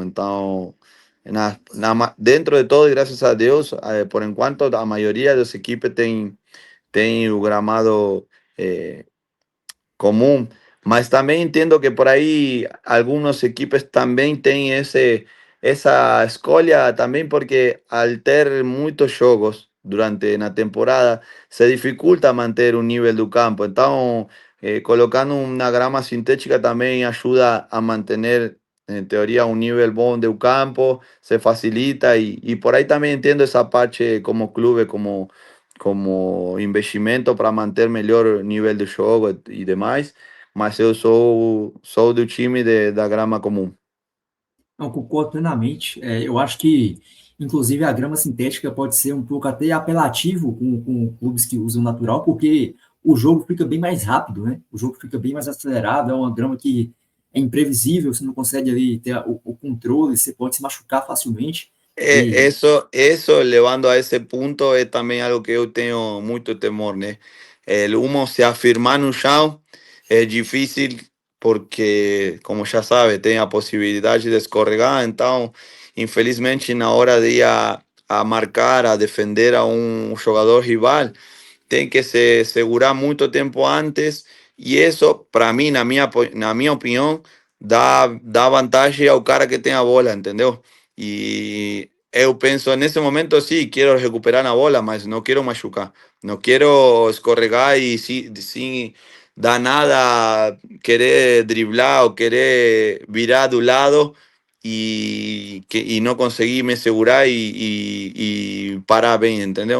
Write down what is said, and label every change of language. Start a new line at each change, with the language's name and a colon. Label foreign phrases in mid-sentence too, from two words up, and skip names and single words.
Portuguese: Então, dentro de todo, e graças a Deus, por enquanto, a maioria das equipes tem o gramado comum, mas também entendo que por aí algumas equipes também têm essa escolha também porque al ter muitos jogos durante na temporada se dificulta manter o nível do campo. Então, colocando uma grama sintética também ajuda a manter
Spanish: en teoría un nivel
Portuguese: bom
Spanish: de un campo, se facilita y por ahí también entiendo esa parte como club,
Portuguese: como investimento para manter melhor nível de jogo e demais, mas eu sou do time da grama comum. Não, concordo plenamente. Eu acho que, inclusive, a grama sintética pode ser um pouco até apelativo com clubes que usam natural, porque o jogo fica bem mais rápido, né? O jogo fica bem mais acelerado, é uma grama que é imprevisível, você não consegue ali ter o controle, você pode se machucar facilmente. E,
Spanish: Eso, llevando a ese punto, es también algo que yo tengo mucho temor, ¿no? El humo se afirma en un chão es difícil porque, como ya sabe, tiene la posibilidad de escorregar, entonces,
Portuguese: infelizmente, na hora
Spanish: de ir a marcar, a defender a un jugador rival,
Portuguese: tem que se segurar muito tempo antes e isso, para mim, na minha opinião, dá vantagem ao cara que tem a bola, entendeu? E eu penso, nesse momento, sim, quero recuperar a bola, mas não quero machucar. Não quero escorregar e sem dar nada, querer driblar ou querer virar do lado e não conseguir me segurar e parar bem, entendeu?